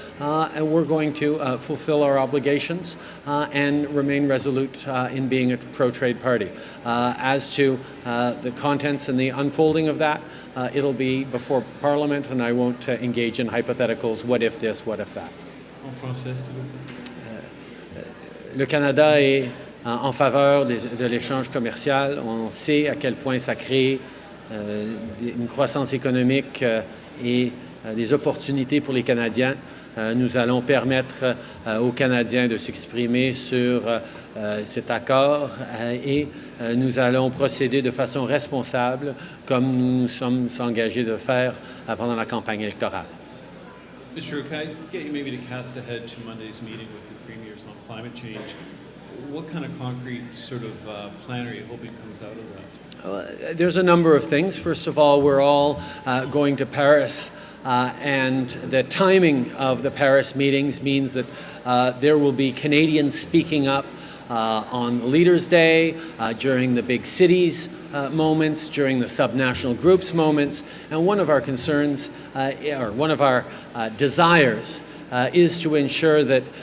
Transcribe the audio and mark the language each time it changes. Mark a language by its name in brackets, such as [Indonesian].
[English] And we're going to fulfill our obligations and remain resolute in being a pro-trade party. As to the contents and the unfolding of that, it'll be before Parliament, and I won't engage in hypotheticals, what if this, what if that. [French] En français, s'il vous plaît. Le Canada est en faveur de l'échange commercial. On sait à quel point ça crée une croissance économique et des opportunités pour les Canadiens. Nous allons permettre aux Canadiens de s'exprimer sur cet accord et nous allons procéder de façon responsable comme nous nous sommes engagés de faire pendant la campagne électorale. [English] Mr. Trudeau, can I get you maybe to cast ahead to Monday's meeting with the premiers on climate change? What kind of concrete sort of plan are you hoping comes out of that? There's a number of things. First of all, we're all going to Paris, and the timing of the Paris meetings means that there will be Canadians speaking up on Leaders' Day, during the big cities moments, during the subnational groups moments, and one of our concerns, or one of our desires, is to ensure that